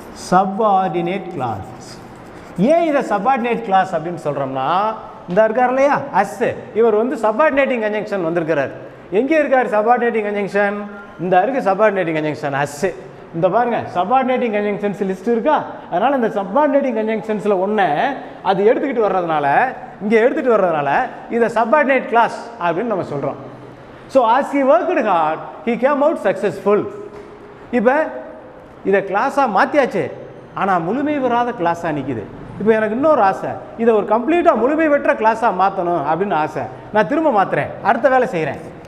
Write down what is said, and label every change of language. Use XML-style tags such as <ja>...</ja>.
<ta>Subordinate class. ஏன் இதை subordinate class அப்படின்னு சொல்கிறோம்னா, இந்த இருக்கார் இல்லையா அஸ், இவர் வந்து சப்பார்டினேட்டிங் கன்ஜங்ஷன் வந்திருக்கிறார். எங்கே இருக்கார் சப்பார்டினேட்டிங் கன்ஜங்ஷன்? இந்த இருக்கு சப்பார்டினேட்டிங் கன்ஜங்ஷன் அஸ். இந்த பாருங்க சப்பார்டினேட்டிங் கன்ஜங்ஷன்ஸ் லிஸ்ட் இருக்கா? அதனால் இந்த சப்பார்டினேட்டிங் கன்ஜங்ஷன்ஸில் ஒன்று அது எடுத்துக்கிட்டு வர்றதுனால, இங்கே எடுத்துகிட்டு வர்றதுனால இதை சப்பார்டினேட் கிளாஸ் அப்படின்னு நம்ம சொல்கிறோம்.</ta> <en>So as he worked hard, he came out successful.</en> <ta>இப்போ இதை கிளாஸாக மாற்றியாச்சு, ஆனால் முழுமை பெறாத கிளாஸாக நிற்கிது. இப்போ எனக்கு இன்னொரு ஆசை, இதை ஒரு கம்ப்ளீட்டாக முழுமை பெற்ற கிளாஸாக மாற்றணும் அப்படின்னு ஆசை. நான் திரும்ப மாற்றுறேன், அடுத்த வேலை செய்கிறேன்.</ta>